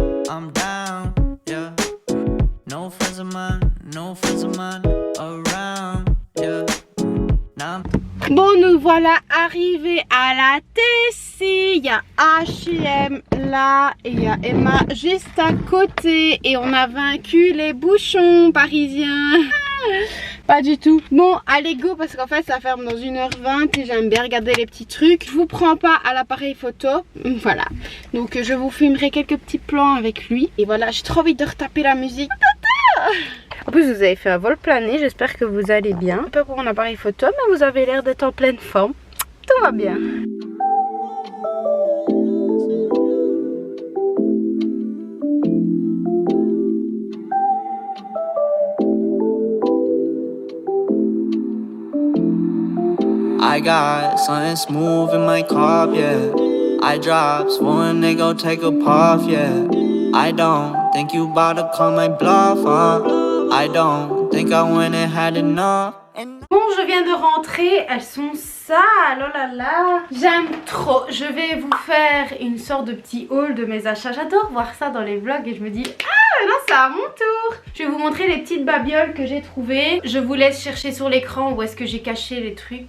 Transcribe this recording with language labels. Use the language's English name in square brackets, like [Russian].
[English] I'm down, yeah. No friends of mine around, yeah. Now [French] Bon, nous voilà arrivés à la Tessie. Il y a H&M là et il y a Emma juste à côté. Et on a vaincu les bouchons parisiens. Pas du tout. Bon, allez go, parce qu'en fait ça ferme dans 1h20 et j'aime bien regarder les petits trucs. Je vous prends pas à l'appareil photo. Voilà. Donc je vous filmerai quelques petits plans avec lui. Et voilà, j'ai trop envie de retaper la musique. En plus vous avez fait un vol plané, j'espère que vous allez bien. Un peu pour mon appareil photo, mais vous avez l'air d'être en pleine forme. Tout va bien. [English] I got something smooth in my cup, yeah. I drops when they go take a puff, yeah. I don't think you bout to call my bluff, I don't think I went and had enough. [French] Bon, je viens de rentrer, elles sont sales, oh là là. J'aime trop, je vais vous faire une sorte de petit haul de mes achats. J'adore voir ça dans les vlogs et je me dis, ah maintenant c'est à mon tour. Je vais vous montrer les petites babioles que j'ai trouvées. Je vous laisse chercher sur l'écran où est-ce que j'ai caché les trucs.